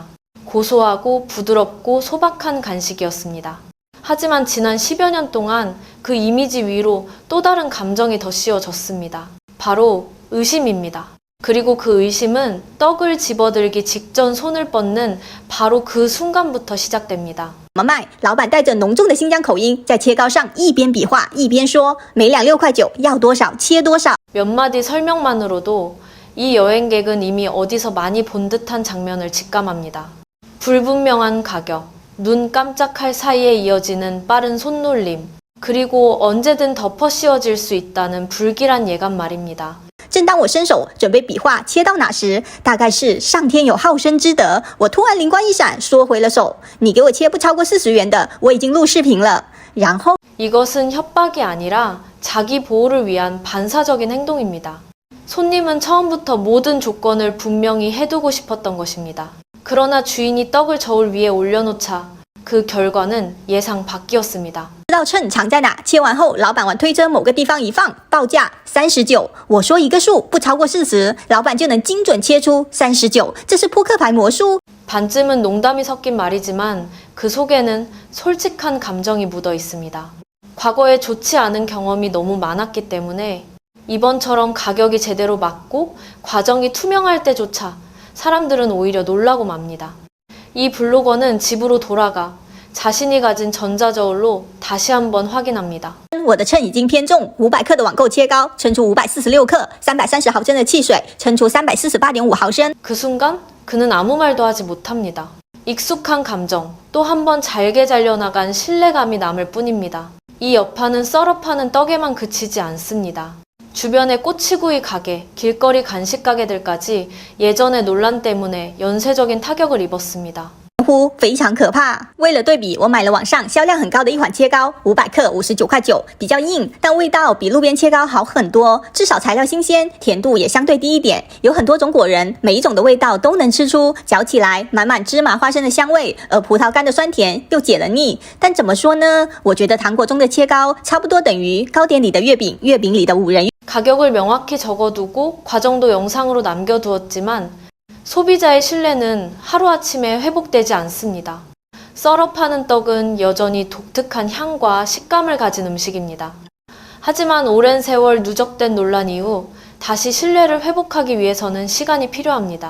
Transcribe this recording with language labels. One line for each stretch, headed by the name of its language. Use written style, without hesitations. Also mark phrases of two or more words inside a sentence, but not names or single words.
Korean: 고소하고 부드럽고 소박한 간식이었습니다. 하지만 지난 10여 년 동안 그 이미지 위로 또 다른 감정이 더 씌워졌습니다. 바로 의심입니다. 그리고 그 의심은 떡을 집어들기 직전 손을 뻗는 바로 그 순간부터 시작됩니다.
Chinese: 怎么卖？老板带着浓重的新疆口音，在切糕上一边比划一边说：“每两6.9块，要多少切多少。”
Korean: 몇 마디 설명만으로도 이 여행객은 이미 어디서 많이 본 듯한 장면을 직감합니다. 불분명한 가격, 눈 깜짝할 사이에 이어지는 빠른 손놀림, 그리고 언제든 덮어 씌워질 수 있다는 불길한 예감 말입니다.
Chinese: 正当我伸手准备比划切到哪时，大概是上天有好生之德，我突然灵光一闪，缩回了手。你给我切不超过40元的，我已经录视频了。然后
Korean: 이것은 협박이 아니라 자기 보호를 위한 반사적인 행동입니다. 손님은 처음부터 모든 조건을 분명히 해두고 싶었던 것입니다. 그러나 주인이 떡을 저울 위에 올려놓자 그 결과는 예상 밖이었습니다.
Chinese: 知道秤藏在哪，切完后，老板往推车某个地方一放，报价39。我说一个数不超过40，老板就能精准切出39，这是扑克牌魔术。
Korean: 반쯤은 농담이 섞인 말이지만 그 속에는 솔직한 감정이 묻어 있습니다. 과거에 좋지 않은 경험이 너무 많았기 때문에 이번처럼 가격이 제대로 맞고 과정이 투명할 때조차 사람들은 오히려 놀라고 맙니다. 이 블로거는 집으로 돌아가 자신이 가진 전자저울로 다시 한번 확인합니다.
Chinese: 我的秤已经偏重，500克的网购切糕称出546克，330毫升的汽水称出348.5毫升。
Korean: 그 순간 그는 아무 말도 하지 못합니다. 익숙한 감정, 또 한 번 잘게 잘려나간 신뢰감이 남을 뿐입니다. 이 여파는 썰어 파는 떡에만 그치지 않습니다. 주변의 꼬치구이 가게, 길거리 간식 가게들까지 예전의 논란 때문에 연쇄적인 타격을 입었습니다.
Chinese: 乎非常可怕。为了对比，我买了网上销量很高的一款切糕，500克59.9块，比较硬，但味道比路边切糕好很多，至少材料新鲜，甜度也相对低一点。有很多种果仁，每一种的味道都能吃出，嚼起来满满芝麻花生的香味，而葡萄干的酸甜又解了腻。但怎么说呢？我觉得糖果中的切糕差不多等于糕点里的月饼，月饼里的五仁。
Korean: 가격을 명확히 적어두고 과정도 영상으로 남겨두었지만 소비자의 신뢰는 하루아침에 회복되지 않습니다. 썰어 파는 떡은 여전히 독특한 향과 식감을 가진 음식입니다. 하지만 오랜 세월 누적된 논란 이후 다시 신뢰를 회복하기 위해서는 시간이 필요합니다.